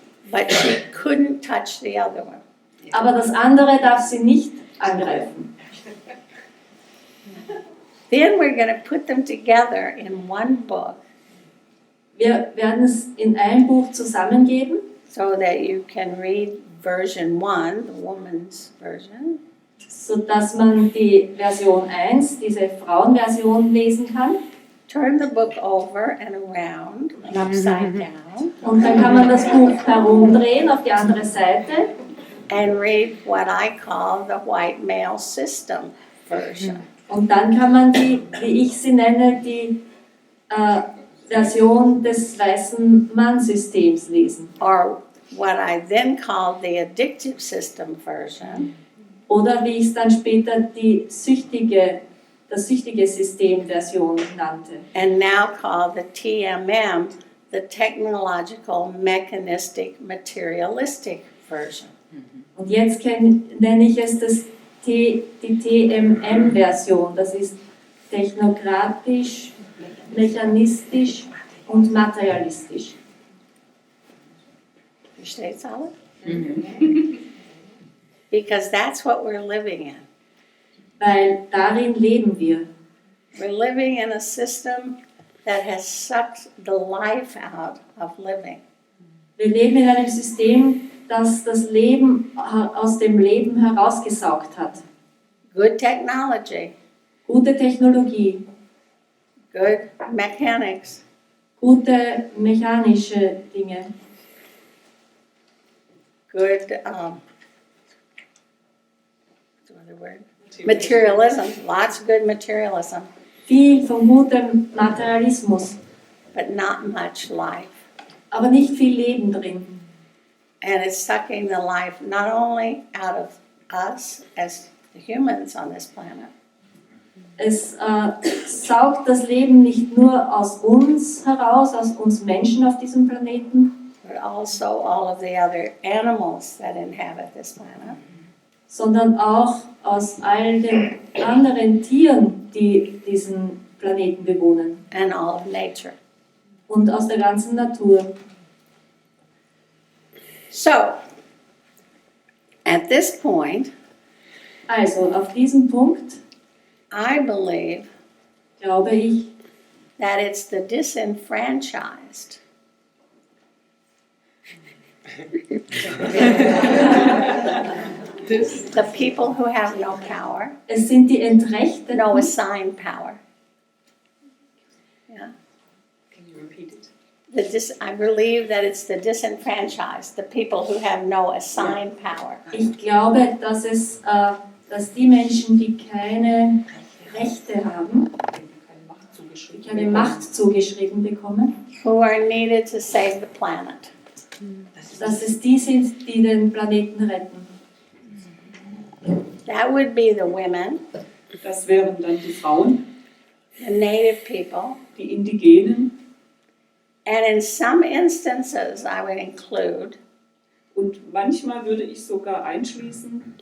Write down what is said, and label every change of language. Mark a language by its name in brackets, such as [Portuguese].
[English] But she couldn't touch the other one. [German] Aber das andere darf sie nicht angreifen. [English] Then we're going to put them together in one book [German] Wir werden es in ein Buch zusammengeben, [English] so that you can read version 1, the woman's version, [German] sodass man die Version 1, diese Frauenversion, lesen kann. [English] turn the book over and around and upside down, [German] Und dann kann man das Buch herumdrehen auf die andere Seite [English] and read what I call the white male system version. [German] und dann kann man die, wie ich sie nenne, die Version des weißen Mann-Systems lesen. [English] or what I then called the addictive system version, [German] Oder wie ich es dann später das süchtige System-Version nannte. [English] and now call the TMM, the technological, mechanistic, materialistic version. [German] Und jetzt nenne ich es die TMM-Version. Das ist technokratisch, mechanistisch und materialistisch. Versteht's alle? [English] Because that's what we're living in. [German] Weil darin leben wir. [English] We're living in a system that has sucked the life out of living. [German] Wir leben in einem System, das das Leben aus dem Leben herausgesaugt hat. [English] Good technology, [German] Gute Technologie, [English] good mechanics, [German] gute mechanische Dinge, [English] good, what's the other word? Materialism, lots of good materialism, [German] viel von gutem Materialismus, [English] but not much life. [German] aber nicht viel Leben drin. [English] And it's sucking the life not only out of us as the humans on this planet, [German] Es saugt das Leben nicht nur aus uns heraus, aus uns Menschen auf diesem Planeten, [English] but also all of the other animals that inhabit this planet. [German] sondern auch aus all den anderen Tieren, die diesen Planeten bewohnen [English] And all of nature. [German] und aus der ganzen Natur. [English] So, at this point, [German] Also auf diesem Punkt [English] I believe [German] glaube ich, [English] that it's the disenfranchised the people who have no power, [German] es sind die Entrechteten, [English] no assigned power. Yeah. Can you repeat it? I believe that it's the disenfranchised, the people who have no assigned power. [German] ich glaube, dass die Menschen, die keine Rechte haben, Keine Macht zugeschrieben. die keine Macht zugeschrieben bekommen, [English] Who are needed to save the planet. [German] dass es die sind, die den Planeten retten. [English] That would be the women, [German] Das wären dann die Frauen, [English] the native people, [German] die Indigenen [English] and in some instances I would include [German] und manchmal würde ich sogar einschließen